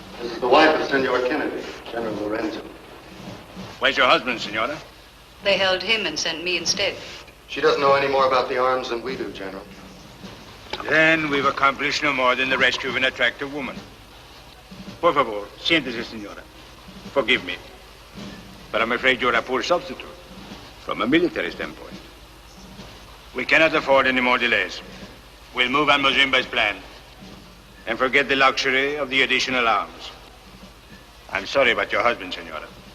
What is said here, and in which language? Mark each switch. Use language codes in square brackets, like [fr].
[en] This is the wife of Senor Kennedy, General Lorenzo. Where's your husband, Senora? They held him and sent me instead. She doesn't know any more about the arms than we do, General. Then we've accomplished no more than the rescue of an attractive woman. [es] Por favor, siéntese, Senora. [en] Forgive me. But I'm afraid you're a poor substitute from a military standpoint. We cannot afford any more delays. We'll move on Mozimba's plan and forget the luxury of the additional arms. I'm sorry about your husband, Senora.